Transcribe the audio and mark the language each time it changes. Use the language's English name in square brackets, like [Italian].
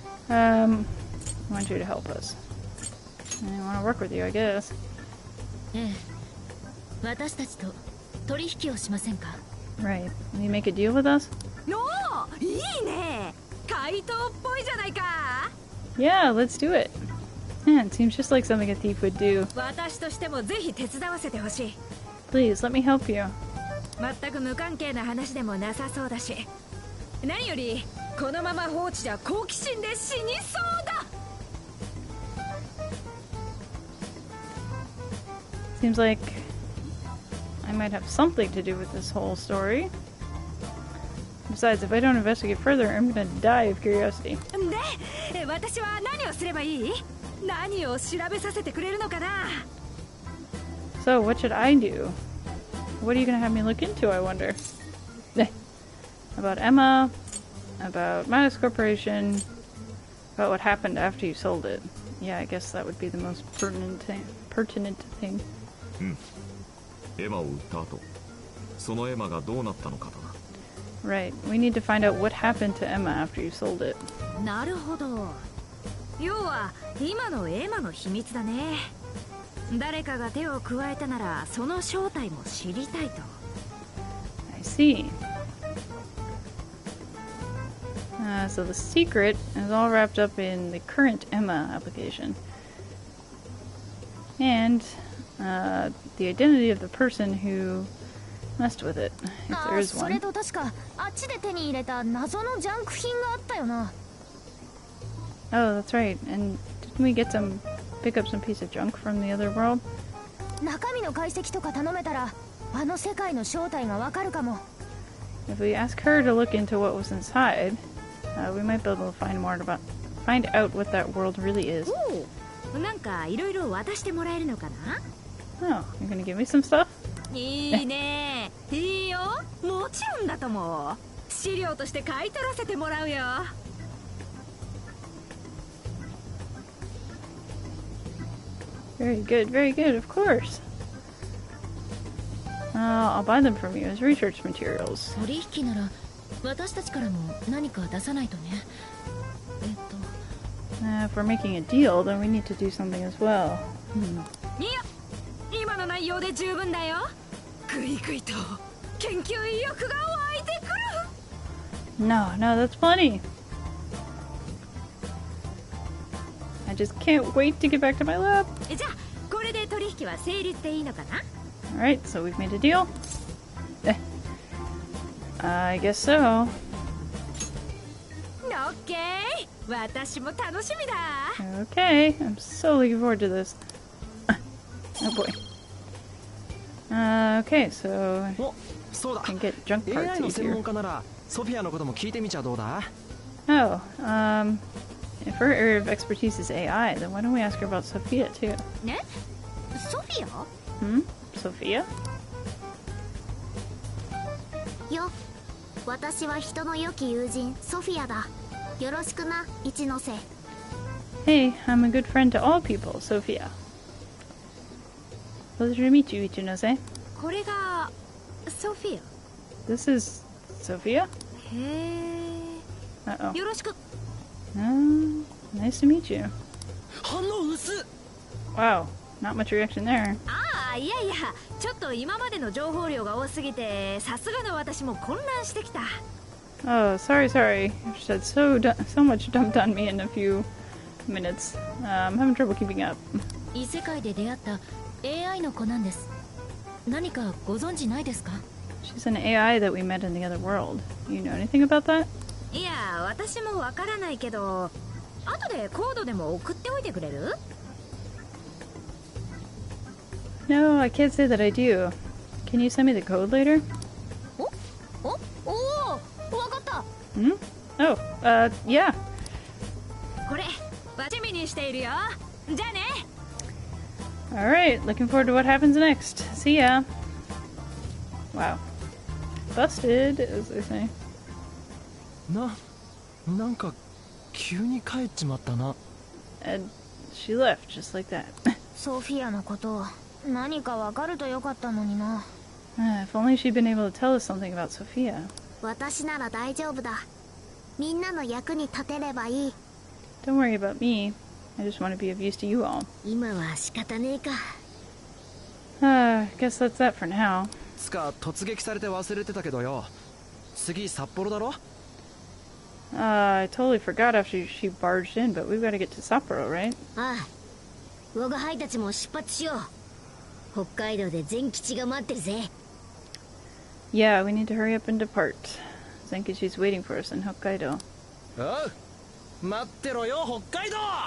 [English] I want you to help us. I want to work with you, I guess. [Japanese] ええ、私たちと取引をしませんか？ [English] Right. Will you make a deal with us? [Japanese] おお、いいね。怪盗っぽいじゃないか。 [English] Yeah, let's do it. Yeah, it seems just like something a thief would do. [Japanese] 私としてもぜひ手伝わせてほしい。 [English] Please, let me help you. [Japanese] 全く無関係な話でもなさそうだし。何よりこのまま放置じゃ好奇心で死にそうだ。 [English] Seems like I might have something to do with this whole story. Besides, if I don't investigate further, I'm gonna die of curiosity. [Japanese] で、私は何をすればいい？何を調べさせてくれるのかな？ [English] So, what should I do? What are you gonna have me look into, I wonder? About Emma, about Midas Corporation, about what happened after you sold it. Yeah, I guess that would be the most pertinent thing. [Japanese] エマを売った後、そのエマがどうなったのかだな。 [English] Right, we need to find out what happened to Emma after you sold it. [Japanese] なるほど。要は今のエマの秘密だね。誰かが手を加えたならその正体も知りたいと。 [English] I see. So the secret is all wrapped up in the current Emma application. And the identity of the person who messed with it, if there is [Japanese] それ [English] one. [Japanese] と確かあっちで手に入れた謎のジャンク品があったよな。 [English] Oh, that's right. And didn't we pick up some piece of junk from the other world? [Japanese] 中身の解析とか頼めたらあの世界の正体がわかるかも。 [English] If we ask her to look into what was inside, we might be able to find out what that world really is. [Japanese] なんかいろいろ渡してもらえるのかな？ [English] Oh, you're gonna give me some stuff? [Japanese] いいね。いいよ。もちろんだと思う。資料として買い取らせてもらうよ。 [English] Very good, of course. I'll buy them from you as research materials. [Japanese] 取引なら私たちからも何か出さないとね。 [English] If we're making a deal, then we need to do something as well. [Japanese] いや、今の内容で十分だよ。ぐいぐいと研究意欲が湧いてくる。 [English] No, that's plenty. I just can't wait to get back to my lab. [Japanese] じゃあこれで取引は成立でいいのかな？ [English] Alright, so we've made a deal. I guess so. [Japanese] オッケー。私も楽しみだ。 [English] Okay, I'm so looking forward to this. Oh boy. Okay, so [Japanese] お、そうだ。 [English] I can get junk parts [Japanese] AI の専 [English] easier. [Japanese] 門家ならソフィアのことも聞いてみちゃどうだ？ [English] Oh, if her area of expertise is AI, then why don't we ask her about Sophia too? [Japanese] ね？ソフィア？ [English] Sophia? [Japanese] よ、私は人の良き友人ソフィアだ。よろしくな、一ノ瀬。 [English] Hey, I'm a good friend to all people, Sophia. Pleasure to meet you, Ichinose. [Japanese] これがソフィ [English] This is Sophia? [Japanese] ア。へえ。 [English] Uh-oh. [Japanese] よろしく。 [English] Nice to meet you. [Japanese] 反応薄っ。 [English] Wow, not much reaction there. [Japanese] ああ、いやいや、ちょっと今までの情報量が多すぎて、さすがの私も混乱してきた。 [English] Oh, sorry. You've said so much dumped on me in a few minutes. I'm having trouble keeping up. [Japanese] 異世界で出会った AI の子なんです。何かご存知ないですか？ [English] She's an AI that we met in the other world. You know anything about that? [Japanese] いや、私もわからないけど、後でコードでも送っておいてくれる？ [English] No, I can't say that I do. Can you send me the code later? [Japanese] わかった。 [English] Oh, yeah. [Japanese] これ、楽しみにしているよ。じゃあね。 [English] Alright, looking forward to what happens next. See ya. Wow. Busted, as they say. [Japanese] なんか急に帰っちまったな。 [English] And she left just like that. [Japanese] ソフィアのこと何かわかるとよかったのにな。 [English] If only she'd been able to tell us something about Sophia. [Japanese] 私なら大丈夫だ。みんなの役に立てればいい。 [English] Don't worry about me. I just want to be of use to you all. [Japanese] 今は仕方ねえか。 [English] Guess that's that for now. [Japanese] つか突撃されて忘れてたけどよ。次札幌だろ？ [English] I totally forgot after she barged in, but we've got to get to Sapporo, right? [Japanese] ああ、我が輩たちも出発しよう。北海道で全吉が待ってるぜ。 [English] Yeah, we need to hurry up and depart. Zenkichi's waiting for us in Hokkaido. [Japanese] おう、待ってろよ北海道。